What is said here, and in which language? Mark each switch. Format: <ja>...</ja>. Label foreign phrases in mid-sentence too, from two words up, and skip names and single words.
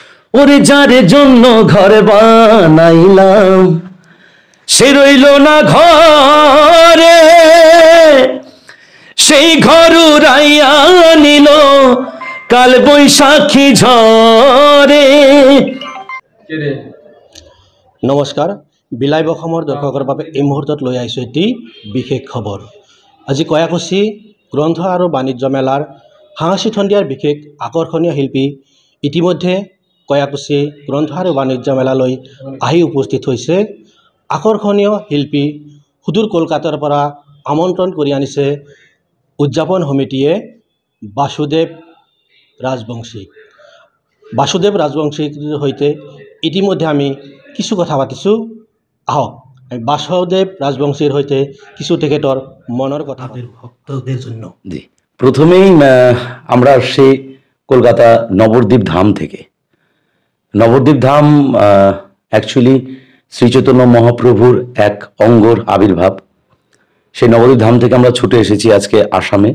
<bn>ওরে যারে জন্য ঘর বানাইলাম সে রইল না ঘরে, সেই ঘর উড়াইয়া নিল কাল বৈশাখী ঝড়ে।</bn> <as>নমস্কাৰ, বিলাইব অসমৰ দৰ্শকৰ বাবে এই মুহূৰ্তত লৈ আহিছোঁ এটি বিশেষ খবৰ। আজি কয়াকুছি গ্ৰন্থ আৰু বাণিজ্য মেলাৰ সাংস্কৃতিক সন্ধিয়াৰ বিশেষ আকৰ্ষণীয় শিল্পী ইতিমধ্যে কয়াকুছি গ্ৰন্থ আৰু বাণিজ্য মেলালৈ আহি উপস্থিত হৈছে। আকৰ্ষণীয় শিল্পী সুদূৰ কলকাতাৰ পৰা আমন্ত্ৰণ কৰি আনিছে উদযাপন সমিতিয়ে বাসুদেৱ ৰাজবংশীক। বাসুদেৱ ৰাজবংশীৰ সৈতে ইতিমধ্যে আমি কিছু কথা পাতিছোঁ। আহক আমি বাসুদেৱ ৰাজবংশীৰ সৈতে কিছু তেখেতৰ মনৰ কথা</as> <bn>ভক্তদের জন্য। জি, প্রথমেই আমরা আসছি কলকাতা নবদ্বীপ ধাম থেকে। নবদ্বীপ ধাম অ্যাকচুয়ালি শ্রীচৈতন্য মহাপ্রভুর এক অঙ্গর আবির্ভাব। সেই নবদ্বীপ ধাম থেকে আমরা ছুটে এসেছি আজকে আসামে।</bn>